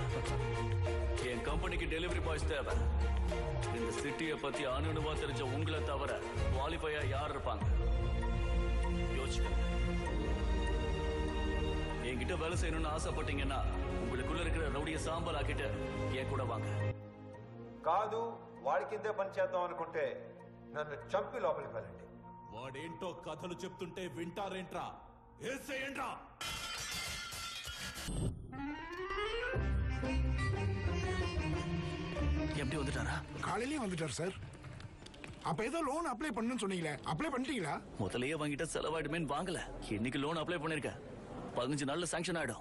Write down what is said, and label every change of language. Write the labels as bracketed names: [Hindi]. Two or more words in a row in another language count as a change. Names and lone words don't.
[Tamil] என் கம்பெனிக்கு [English] delivery boys [Tamil] தேவை. இந்த சிட்டியை பத்தி அணுவா தெரிஞ்ச உங்களை தவிர குவாலிஃபையா யார் இருப்பாங்க? யோசிச்சுக்கோங்க. என்கிட்ட வேலை செய்யணும்னு ஆசைப்பட்டீங்கன்னா உங்களுக்குள்ள இருக்கிற ரவுடிய சாம்பல் ஆக்கிட்டு என் கூட வாங்க. [Telugu] కాదు వాడికిందే పని చేద్దాం అనుకుంటే నన్ను చంపి లోపలికి వెళ్ళండి. వాడేంటో కథలు చెప్తుంటే వింటారేంట్రా? ఏసేయండ్రా. [Tamil] எப்படி வந்துட்டாரா? காலையிலேயே வந்துட்டார் சார். அப்ப ஏதோ [English] loan apply [Tamil] பண்ணணும்னு சொன்னீங்களே, [English] அப்ளை பண்ணிட்டீங்களா? [Tamil] முதலையே வாங்கிட்ட செலவாயிடுமேன்னு வாங்கல. இன்னைக்கு [English] loan apply [Tamil] பண்ணிருக்கேன். 15 நாள்ல சாங்ஷன் ஆயிடும்.